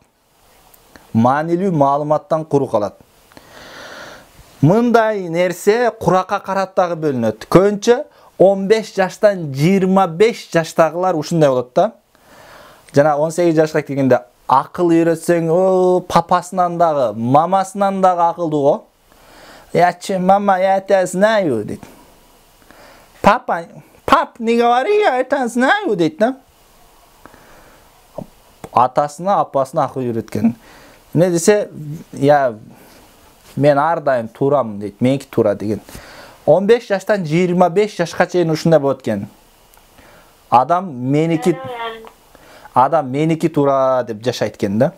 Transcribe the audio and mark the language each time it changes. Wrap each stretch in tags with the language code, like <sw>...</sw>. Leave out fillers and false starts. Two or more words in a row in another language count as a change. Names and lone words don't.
<ky>Маанилүү маалыматтан куру калат. Мындай нерсе куракка карап дагы бөлүнөт. Көбүнчө 15 жаштан 25 жаштагылар ушундай болот да. Жана 18 жашка келгенде акыл үйрөтсөң, папасынан дагы, мамасынан дагы акылдуу го.</ky> <ru>Мама, я тебя знаю, дейт. Пап, не говори, я это знаю,</ru> <ky>дейт да. Атасына, апасына акыл үйрөткөн. Не десе, мен ар дайым турамын дейт, меники тура деген. 15 жаштан 25 жашка чейин ушундай болот экен. Адам меники тура деп жашайт экен да.</ky>